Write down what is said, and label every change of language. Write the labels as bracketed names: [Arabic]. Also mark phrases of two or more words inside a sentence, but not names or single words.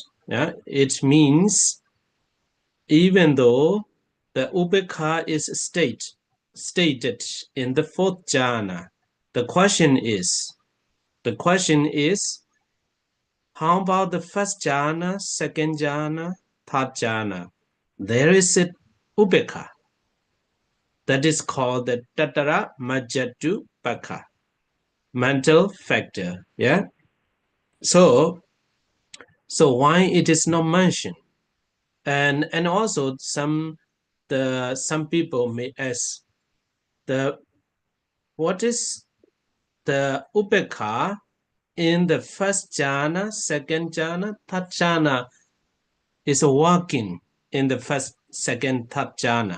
[English] Yeah, it means even though the upekkha is stated in the fourth jhana, the question is, how about the first jhana, second jhana, third jhana? There is a upekkha that is called the [Pali] tatara majjatu pakha, [English] mental factor. Yeah. So why it is not mentioned? And also some people may ask what is the upekkha in the first jhana, second jhana, third jhana is working in the first, second, third jhana.